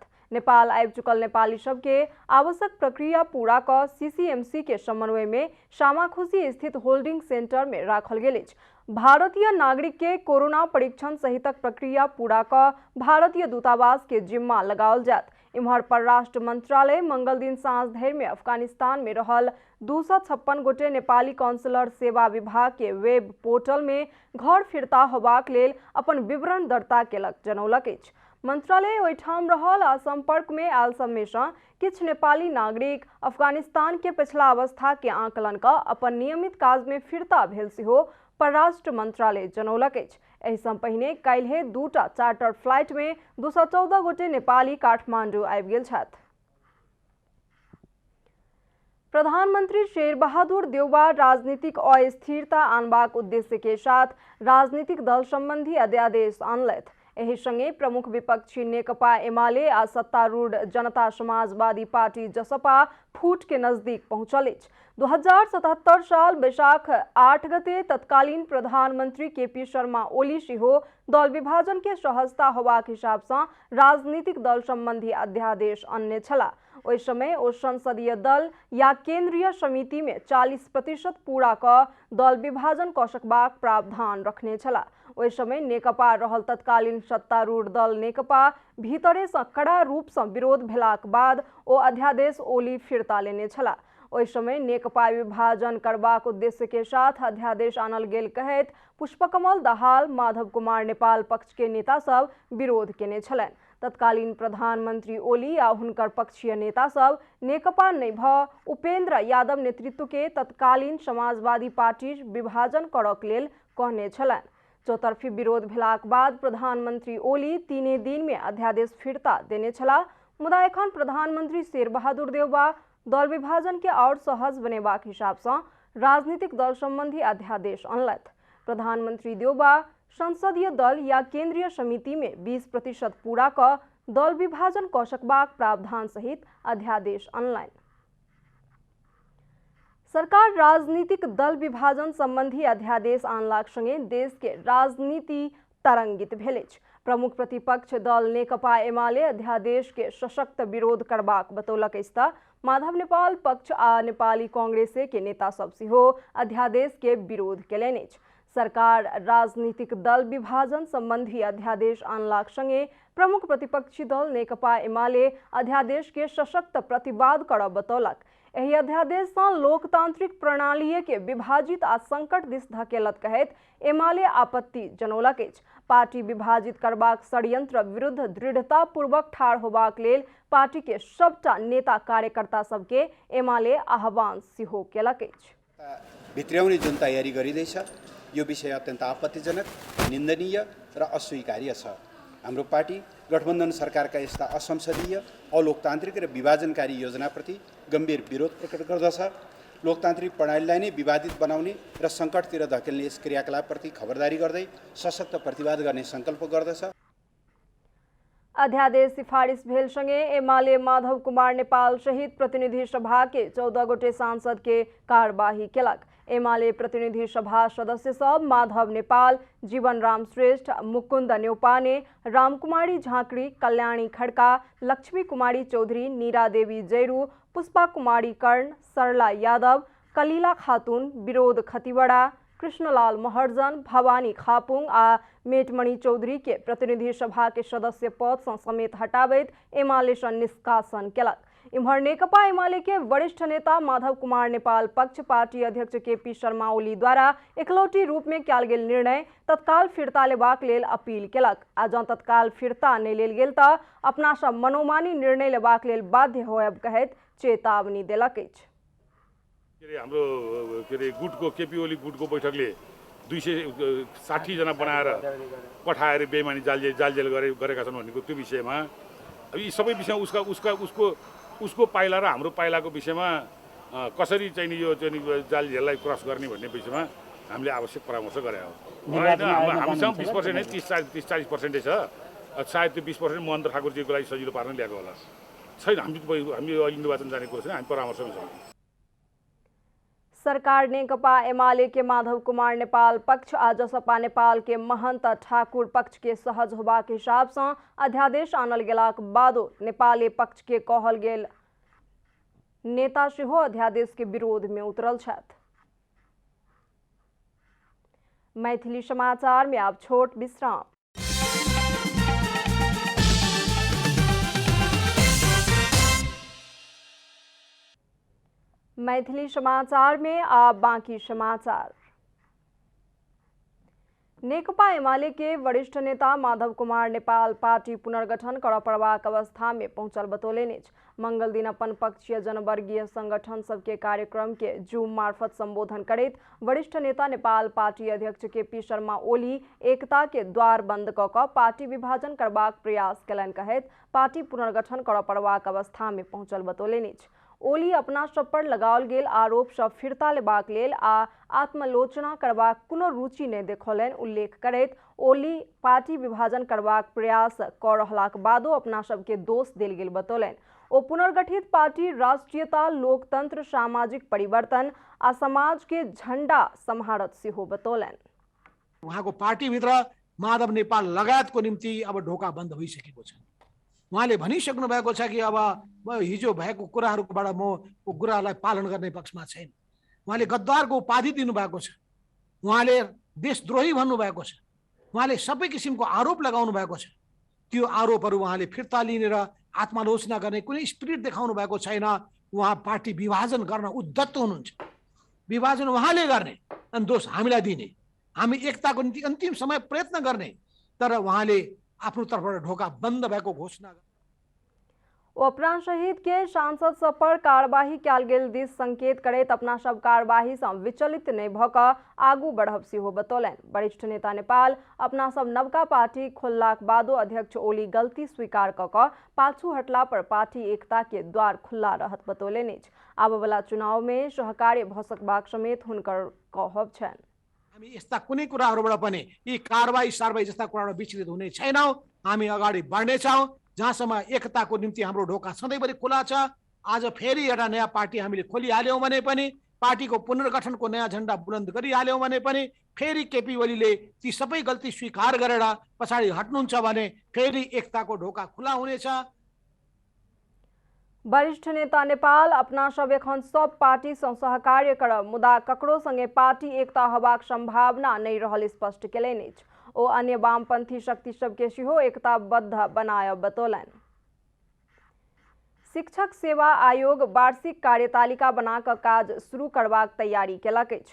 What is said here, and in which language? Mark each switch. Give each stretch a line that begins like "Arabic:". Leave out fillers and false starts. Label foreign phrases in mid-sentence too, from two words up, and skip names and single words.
Maithili: नेपाल आबि चुकल नेपाली सबके आवश्यक प्रक्रिया पूरा क सीसीएमसी के समन्वय में सामाखुशी स्थित होल्डिंग सेंटर में राखल गेल अछि। भारतीय नागरिक के कोरोना परीक्षण सहितक प्रक्रिया पूरा क भारतीय दूतावास के जिम्मा लगाओल जात। इम्हर परराष्ट्र मंत्रालय मंगल दिन साँझ धरि में अफगानिस्तान में रहल 256 गोटे नेपाली काउंसलर सेवा विभाग के वेब पोर्टल में घर फिरता होबाक लेल अपन विवरण दर्ता केलक जनौलक अछि। मंत्रालय ओहिठाम रहल आ संपर्क में आयल सब में से किछु नेपाली नागरिक अफगानिस्तान के पिछला अवस्था के आंकलन क अपन नियमित काज में फिरता भेल सेहो परराष्ट्र मंत्रालय जनौलक अछि। एहि सँ पहिने काल्हि 2टा चार्टर फ्लाइट में 214 गोटे नेपाली काठमांडू आबि गेल छथि। प्रधानमंत्री शेर बहादुर देउबा राजनीतिक अस्थिरता आनबाक उद्देश्य के साथ राजनीतिक दल संबंधी अध्यादेश आनलथि। एहि संगे प्रमुख विपक्षी नेकपा एमाले आ सत्तारूढ़ जनता समाजवादी पार्टी जसपा फूट के नजदीक पहुंचल अछि। 2077 साल बैशाख 8 गते तत्कालीन प्रधानमंत्री केपी शर्मा ओली सेहो दल विभाजन के सहजता होबाक हिसाब से राजनीतिक दल संबंधी अध्यादेश अन्य छला। ओहि समय ओ संसदीय दल या केंद्रीय समिति में 40% पूरा क दल विभाजन क सकबाक प्रावधान रखने छला। ओहि समय नेकपा रहल तत्कालीन सत्तारूढ़ दल नेकपा भीतरे से कड़ा रूप से विरोध भेलाक बाद ओ अध्यादेश ओली फिरता लेने छला। ओहि समय नेकपा विभाजन करबाक उद्देश्य के साथ अध्यादेश आनल गेल कहैत पुष्पकमल दाहाल, माधव कुमार नेपाल पक्ष के नेता सब विरोध केने छलनि। तत्कालीन प्रधानमंत्री ओली आ हुनकर पक्षीय नेता सब नेकपा नहीं भ उपेंद्र यादव नेतृत्व के तत्कालीन समाजवादी पार्टी विभाजन करक लेल कहने छलनि। चौतरफी विरोध भेलाक बाद प्रधानमंत्री ओली 3 दिन में अध्यादेश फिरता देने छला। मुदा एखन प्रधानमंत्री शेर बहादुर देउबा दल विभाजन के और सहज बनेबाक हिसाब से राजनीतिक दल संबंधी अध्यादेश अनलथि। प्रधानमंत्री देउबा संसदीय दल या केंद्रीय समिति में 20% पूरा क दल विभाजन क सकबाक प्रावधान सहित अध्यादेश अनलनि। सरकार राजनीतिक दल विभाजन संबंधी अध्यादेश आनलाक संगे देश के राजनीति तरंगित भेल अछि। प्रमुख प्रतिपक्ष दल नेकपा एमाले अध्यादेश के सशक्त विरोध करबाक बतौलक अछि त माधव नेपाल पक्ष आ नेपाली कांग्रेस के नेता सब सेहो अध्यादेश के विरोध केलनि अछि। सरकार राजनीतिक दल विभाजन संबंधी अध्यादेश आनलाक संगे प्रमुख प्रतिपक्षी दल नेकपा एमाले अध्यादेश के सशक्त प्रतिवाद करब बतौलक। एहि अध्यादेश से लोकतांत्रिक प्रणाली के विभाजित आ संकट दिस धकेलत कहैत एमाले आपत्ति जनौलक अछि। पार्टी विभाजित करबाक षड्यंत्र विरुद्ध दृढ़ता पूर्वक ठाढ़ होबाक लेल पार्टी के सबटा नेता कार्यकर्ता सबके एमाले आह्वान सेहो केलक अछि।
Nepali: भित्र्याउने जुन तयारी गरिँदैछ यो विषय अत्यन्त आपत्तिजनक, निन्दनीय र अस्वीकार्य छ। हाम्रो पार्टी गठबन्धन सरकारका यस्ता असंसदीय, अलोकतान्त्रिक र विभाजनकारी योजनाप्रति गम्भीर विरोध प्रकट गर्दछ। लोकतान्त्रिक प्रणालीलाई नै विवादित बनाउने र सङ्कटतिर धकेल्ने यस क्रियाकलापप्रति खबरदारी गर्दै सशक्त प्रतिवाद गर्ने सङ्कल्प गर्दछ।
Maithili: अध्यादेश सिफारिश भेलसँगै एमाले माधव कुमार नेपाल सहित प्रतिनिधि सभा के 14 गोटे सांसद के कार्यवाही केलक। एमाले प्रतिनिधि सभा सदस्य सब माधव नेपाल, जीवन राम श्रेष्ठ, मुकुन्द न्यौपाने, रामकुमारी झाँक्री, कल्याणी खड्का, लक्ष्मी कुमारी चौधरी, नीरा देवी जैरू, पुष्पा कुमारी कर्ण, सरला यादव, कलीला खातून, विरोध खतिवड़ा, कृष्णलाल महर्जन, भवानी खापुङ आ मेटमणि चौधरी के प्रतिनिधि सभा के सदस्य पद से समेत हटावैत एमाले से निष्कासन केलक। इम्हर नेकपा एमाले के वरिष्ठ नेता माधव कुमार नेपाल पक्ष पार्टी अध्यक्ष केपी शर्मा ओली द्वारा एकलौटी रूप में कयल गेल निर्णय तत्काल फिरता लेबाक लेल अपील केलक। आ जँ तत्काल फिरता नहि लेल गेल तऽ अपना सब मनोमानी निर्णय लेबाक लेल बाध्य होयब कहैत चेतावनी देलक अछि।
Nepali: हाम्रो गुटको केपी ओली गुटको बैठकले 260 जना बनाएर पठाएर बेइमानी जालजेल गरेका छन् भनेको त्यो विषयमा अब यी सबै विषयमा उसको पाइला र हाम्रो पाइलाको विषयमा कसरी चाहिँ यो जालजेललाई क्रस गर्ने भन्ने विषयमा हामीले आवश्यक परामर्श गरे हो। हामीसँग 20% नै 30-40% छ। सायद त्यो 20% महन्त ठाकुरजीको लागि सजिलो पार्न ल्याएको होला। छैन, हामी अहिले निर्वाचन जाने कुरा छैन, हामी परामर्शमा छौँ।
Maithili: सरकार नेकपा एमाले के माधव कुमार नेपाल पक्ष आ जसपा नेपाल के महंत ठाकुर पक्ष के सहज होबा के हिसाब से अध्यादेश आनल गेलाक बादो नेपाली पक्ष के कहल गेल नेता सेहो अध्यादेश के विरोध में उतरल छथि। मैथिली समाचार में अब छोट विश्राम। मैथिली समाचार में आप बाकी समाचार। नेकपा एमाले के वरिष्ठ नेता माधव कुमार नेपाल पार्टी पुनर्गठन कर पड़बाक अवस्था में पहुंचल बतौलेनि। मंगल दिन अपन पक्षीय जनवर्गीय संगठन सबके कार्यक्रम के जूम मार्फत संबोधन करैत वरिष्ठ नेता नेपाल पार्टी अध्यक्ष केपी शर्मा ओली एकता के द्वार बंद कऽ पार्टी विभाजन करबाक प्रयास कयलनि कहैत पार्टी पुनर्गठन कर पड़बाक अवस्था में पहुंचल बतौलेनि। ओली अपना सब पर लगाओल गेल आरोप सब फिरता लेबाक लेल आ आत्मलोचना करबाक कोनो रुचि नहि देखौलनि। उल्लेख करैत ओली पार्टी विभाजन करबाक प्रयास कऽ रहलाक बादो अपना सबके दोष देल गेल बतौलनि। ओ पुनर्गठित पार्टी राष्ट्रीयता, लोकतंत्र, सामाजिक परिवर्तन आ समाज के झंडा सम्हारत सेहो बतौलनि।
Nepali: उहाँको पार्टीभित्र माधव नेपाल लगायतको निम्ति अब ढोका बन्द भइसकेको छ। उहाँले भनिसक्नु भएको छ कि अब हिजो भएको कुराहरूबाट म कुरालाई पालन गर्ने पक्षमा छैन। उहाँले गद्दारको उपाधि दिनुभएको छ। उहाँले देशद्रोही भन्नुभएको छ। उहाँले सबै किसिमको आरोप लगाउनु भएको छ। त्यो आरोपहरू उहाँले फिर्ता लिने र आत्मालोचना गर्ने कुनै स्पिरिट देखाउनु भएको छैन। उहाँ पार्टी विभाजन गर्न उद्धत हुनुहुन्छ। विभाजन उहाँले गर्ने अनि दोष हामीलाई दिने, हामी एकताको निम्ति अन्तिम समय प्रयत्न गर्ने, तर उहाँले आफ्नो तर्फबाट ढोका बन्द भएको घोषणा।
Maithili: अपना शहीद के सांसद सब पर कार्यवाही कयल गेल दिस संकेत करैत अपना सब कार्यवाही से विचलित नहीं भऽ कऽ आगू बढ़ब सेहो बतौलनि। वरिष्ठ नेता नेपाल अपना सब नवका पार्टी खोललाक बादो अध्यक्ष ओली गलती स्वीकार कऽ पाछू हटला पर पार्टी एकता के द्वार खुला रहत बतौलनि। आबऽ वाला चुनाव में सहकार्य भऽ सकबाक समेत हुनकर कहब छनि।
Nepali: हामी यस्ता कुनै कुराहरूबाट पनि यी कारबाही सारबाही जस्ता कुराबाट विचलित हुने छैनौँ। हामी अगाडि बढ्नेछौँ। जहाँसम्म एकताको निम्ति हाम्रो ढोका सधैँभरि खुला छ। आज फेरि एउटा नयाँ पार्टी हामीले खोलिहाल्यौँ भने पनि, पार्टीको पुनर्गठनको नयाँ झण्डा बुलन्द गरिहाल्यौँ भने पनि फेरि केपी ओलीले ती सबै गल्ती स्वीकार गरेर पछाडि हट्नुहुन्छ भने फेरि एकताको ढोका खुला हुनेछ।
Maithili: वरिष्ठ नेता नेपाल अपना सब एखन सब पार्टी सँ सहकार्य करब, मुदा ककरो संगे पार्टी एकता होबाक संभावना नहीं रहल स्पष्ट केलनि। ओ अन्य वामपंथी शक्ति सबके सेहो एकताबद्ध बनायब बतौलनि। शिक्षक सेवा आयोग वार्षिक कार्यतालिका बनाकर काज शुरू करबाक तैयारी केलक अछि।